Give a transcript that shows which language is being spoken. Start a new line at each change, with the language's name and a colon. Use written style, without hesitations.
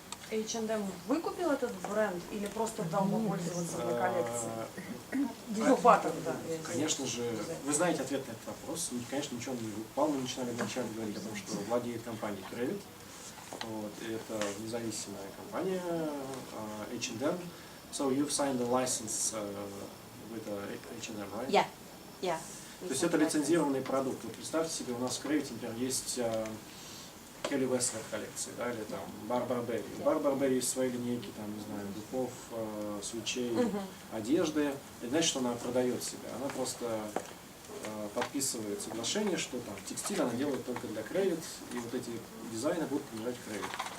Russian: H&M выкупил этот бренд или просто дал попользоваться для коллекции? Да. Конечно же, вы знаете ответ на этот вопрос. Конечно, ничего не выкупал. Мы начинали вначале говорить о том, что владеет компанией Credit. Вот, и это независимая компания H&M.
English: So you've signed a license with H&M, right? Yeah, yeah.
Russian: То есть это лицензированный продукт. Вот представьте себе, у нас в Credit, например, есть Келли Вестер коллекции, да, или там Барбара Берри. У Барбара Берри есть свои линейки, там, не знаю, духов, свечей, одежды. Это значит, что она продает себя. Она просто подписывает соглашение, что там текстиль она делает только для Credit, и вот эти дизайны будут принадлежать Credit.